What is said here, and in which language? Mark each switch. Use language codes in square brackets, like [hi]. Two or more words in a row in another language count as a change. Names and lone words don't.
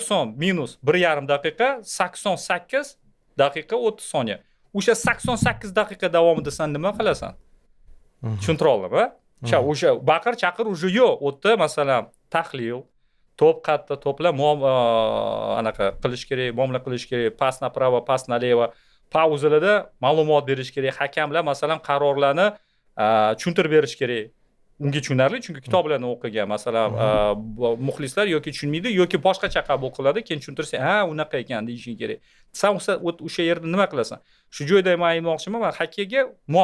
[uz] 90 minus 1,5 daqiqa 88 daqiqa 30 soniya. O'sha 88 daqiqa davomida sen nima qilasan? Tushuntira oldimmi? O'sha baqir chaqir уже yo'q. U yerda masalan tahlil, to'p qayerda to'plar anaqa qilish kerak, muomala qilish kerak, pas направо, pas налево, pauzalarda ma'lumot berish kerak, hakamlar masalan qarorlarni tushuntirib berish kerak. Unga tushunarli, chunki kitoblarni o'qigan, masalan, muxlislar yoki tushunmaydi yoki boshqacha qabul qiladi, keyin tushuntirsa, ha, unaqa ekan deyishing kerak. Sen o'sha yerda nima qilasan? Shu joyda men aytmoqchiman, hakkaga mos.